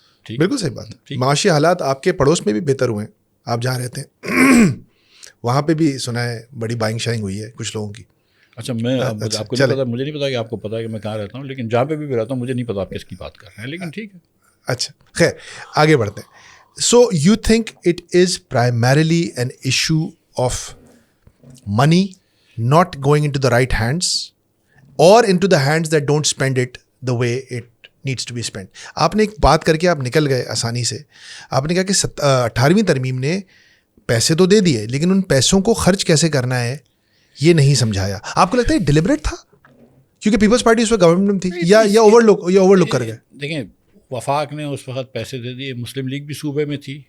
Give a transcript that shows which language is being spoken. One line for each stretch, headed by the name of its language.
Urdu: بالکل صحیح بات. معاشی حالات آپ کے پڑوس میں بھی بہتر ہوئے ہیں, آپ جہاں رہتے ہیں وہاں پہ بھی سنا ہے بڑی بائنگ شائنگ ہوئی ہے کچھ لوگوں کی. اچھا میں آپ کو نہیں پتا, مجھے نہیں پتا کہ آپ کو پتا ہے کہ میں کہاں رہتا ہوں, لیکن جہاں پہ بھی رہتا ہوں مجھے نہیں پتا آپ کس کی بات کر رہے ہیں, لیکن ٹھیک ہے. اچھا خیر آگے بڑھتے ہیں.
English: So you think it is primarily an issue of money not going into the right hands or into the hands that don't spend it the way it needs to be spent.
Urdu: آپ نے ایک بات کر کے آپ نکل گئے آسانی سے, آپ نے کہا کہ 18ویں ترمیم نے پیسے تو دے دیے, لیکن ان پیسوں کو خرچ کیسے کرنا ہے یہ نہیں سمجھایا. آپ کو لگتا ہے ڈیلیبریٹ تھا کیونکہ پیپلز پارٹی اس وقت گورنمنٹ تھی, یا اوور لک کر گئے؟ دیکھیں وفاق نے اس وقت پیسے دے دیے, مسلم لیگ بھی صوبے میں تھی,